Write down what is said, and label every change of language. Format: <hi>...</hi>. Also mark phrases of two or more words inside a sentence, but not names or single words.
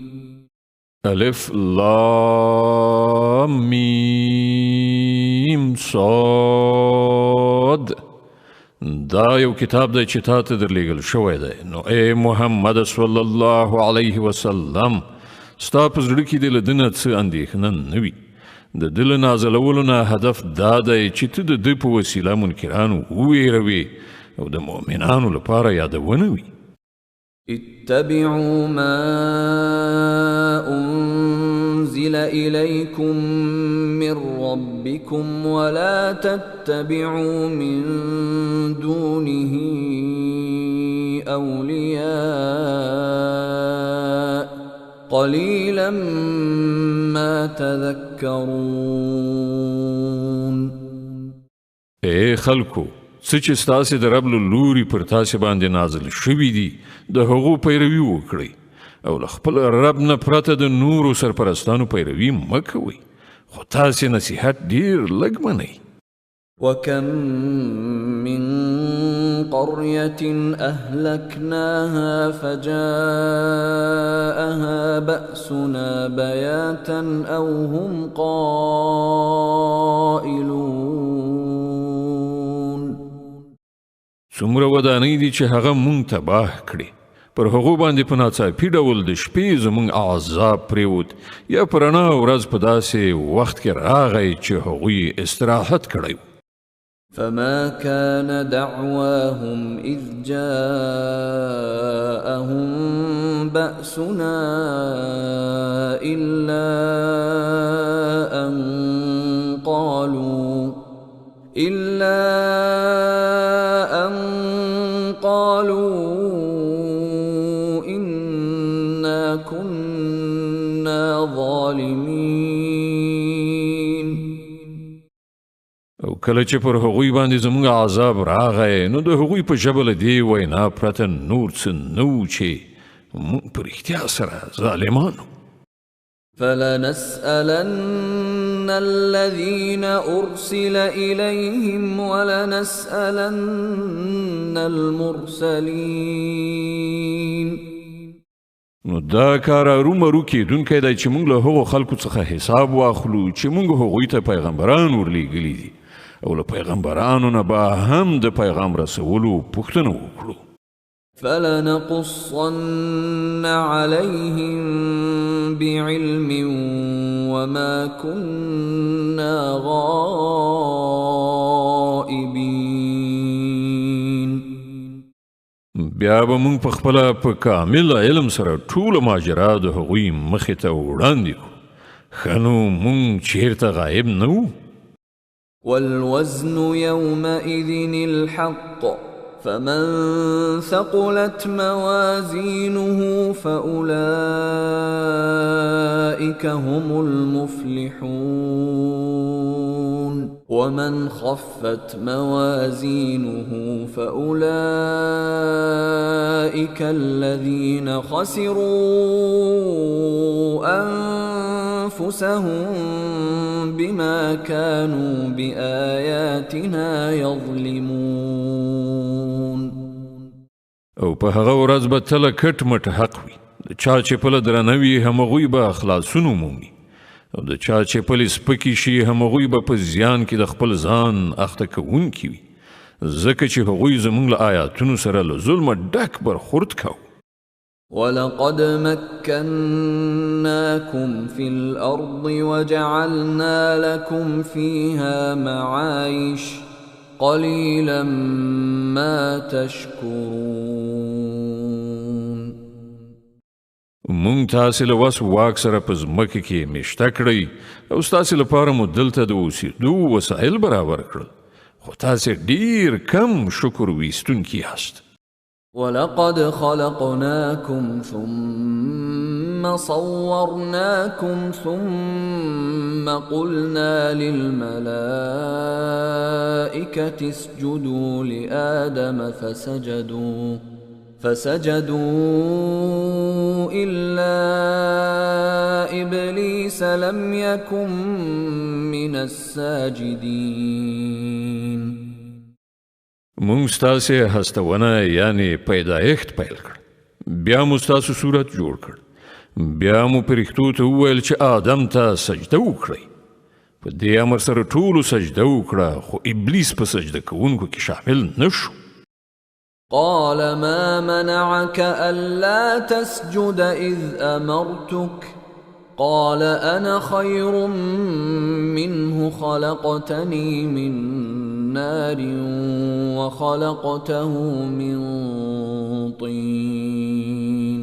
<ar>الف لام میم صاد.</ar> <ps>دا یو کتاب دی چې تا ته درلیږل شوی دی. نو ای محمد</ps> <ar>صلی الله علیه وسلم</ar> <ps>ستا په زړه کې د له ده نه څه اندېښنه نه وي. د ده له نازلولو نه هدف دا دی چې ته د ده په وسیله منکرانو وویروې او د مؤمنانو لپاره یادونه وي.</ps> <ar>اتبعوا ما أنزل إليكم من ربكم ولا تتبعوا من دونه أولياء قليلا ما تذكرون.</ar> <ps>اے خلکو څه چې ستاسې د رب له لوري پر تاسې باندې نازل شوي دي د هغو پیروي وکړئ او له خپل رب نه پرته د نورو سرپرستانو پیروي مه کوئ خو تاسې نصیحت ډېر لږ منئ.</ps> <ar>وكم من قرية أهلكناها فجاءها بأسنا بياتا أو هم قائلون.</ar> <ps>څومره ودانۍ دي چې هغه مونږ تباه کړي. پر هغو باندې په ناڅاپي ډول د شپې زمونږ عذاب پریوت، یا په رڼا ورځ په داسې وخت کې راغی چې هغوی استراحت کړی.</ps> <ar>فما كان دعواهم إذ جاءهم بأسنا إلا أن قالوا إنا كنا ظالمين.</ar> <ps>او کله چې پر هغوی باندې زموږ عذاب راغی، نو د هغوی په ژبه له دې وینا پرته نور څه نه و چې موږ په رښتیا سره ظالمانو.</ps> <ar>فلنسألن الذين أرسل إليهم ولنسألن المرسلين.</ar> <ps>نو دا کار ارومرو کېدونکی دی چې موږ له هغو خلکو څخه حساب واخلو چې موږ هغوی ته پیغمبران ورلیږلي دي، او له پیغمبرانو نه به هم د پیغام رسولو پوښتنه وکړو.</ps> <ar>فلنقصن عليهم بعلم وما كنا غائبين.</ar> <ps>بیا به موږ په خپله په کامل علم سره ټوله ماجرا د هغوی مخې ته وړاندې کړو. ښه نو موږ چیرته غایب نه وو.</ps> <ar>والوزن يومئذ الحق فمن ثقلت موازينه فأولئك هم المفلحون ومن خفت موازينه فأولئك الذين خسروا أنفسهم بما كانوا بآياتنا يظلمون.</ar> <ps>او په هغه ورځ به تله کټ مټ حق وي. د چا چې پله درنه وي همغوی به خلاصون ومومي، او د چا چې پلې سپکې شي همغوی به په زیان کې د خپل ځان اخته کوونکي وي، ځکه چې هغوی زموږ له آیاتونو سره له ظلمه ډک برخورد کوو.</ps> <ar>ولقد مكناكم في الأرض وجعلنا لكم فيها معايش قليلا ما تشكرون.</ar> <ps>مونږ تاسې له وس واک سره په ځمکه کې میشته کړئ، او ستاسې لپاره مو دلته د اوسېدو وسایل برابر کړل، خو تاسې ډیر کم شکر ویستونکي یاست.</ps> <ar>ولقد خلقناكم ثم صورناكم ثم قلنا للملائكة اسجدوا لآدم فسجدوا إلا إبليس لم يكن من الساجدين.</ar> <ps>مونږ ستاسې هستونه یعنی پیدایښت پیل کړ، بیا مو ستاسو صورت جوړ کړ، بیا مو پرښتو ته وویل چې آدم ته سجده وکړئ. په دې امر سره ټولو سجده وکړه، خو ابلیس په سجده کوونکو کې شامل نه شو.</ps> <ar>قال ما منعك ألا تسجد إذ أمرتك قال أنا خير منه خلقتني من نار وخلقته من طين.</ar>